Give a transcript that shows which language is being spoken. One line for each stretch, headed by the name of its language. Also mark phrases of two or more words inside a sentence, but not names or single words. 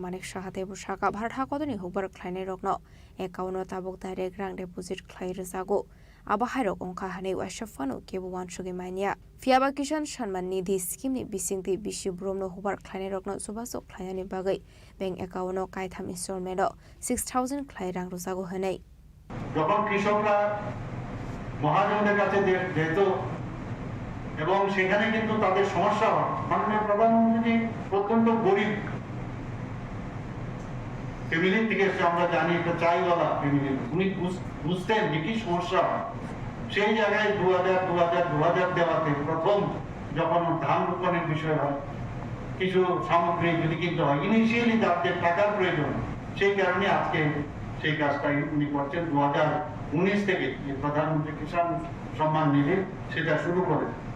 Kok Borok: Manik Shaha Debu Shaka Bharat Hakodoni Hubar Khlainai Rokno Ekauno Tabok Direct Rang Deposit Khlai Rezago Abahairok Ongka Hanei Washafano Kebu Wanshugi Mania Fiaba Kishan Shanman Nidhi Scheme ni Bisingti Bishi Bromno Hubar Khlainai Rokno Subasok Khlainani Bagai Bank Ekauno Kaitham Installment 6,000 Khlai Rang Rezago Hanei
Bangla: যখন কৃষকরা মহাজনদের কাছে যেত এবং সেখানে কিন্তু তাদের সমস্যা হয় মাননীয় প্রধানমন্ত্রী অত্যন্ত গরিব ফ্যামিলি থেকে এসে আমরা জানি একটা চাইওয়ালা ফ্যামিলি উনি বুঝতেন যে কি সমস্যা হয় সেই জায়গায় 2000 দেওয়াতে প্রথম যখন ধান রোপণের বিষয় হয় কিছু সামগ্রী যদি কিনতে হয় ইনিশিয়ালি তাদের টাকার প্রয়োজন সেই কারণে আজকে সেই কাজটা উনি করছেন 2019 থেকে প্রধানমন্ত্রী কিষাণ সম্মান নিধি সেটা শুরু করেন